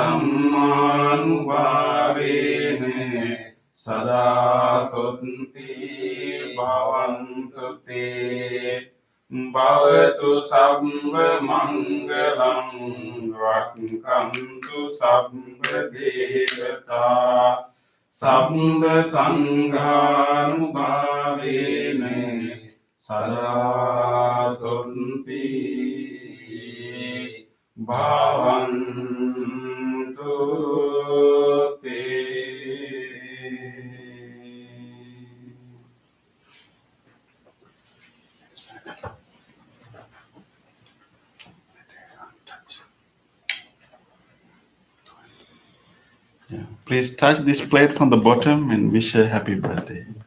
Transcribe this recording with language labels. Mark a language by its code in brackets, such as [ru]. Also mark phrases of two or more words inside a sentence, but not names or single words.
[pi] dhammanubhavene sada sotti bhavantu te bhavatu sabbha mangalam rakhantu sabbha devata sabbha sanghanubhavene sada sotti Bhavantu te. [en] Yeah. Please touch this plate from the bottom and wish a happy birthday.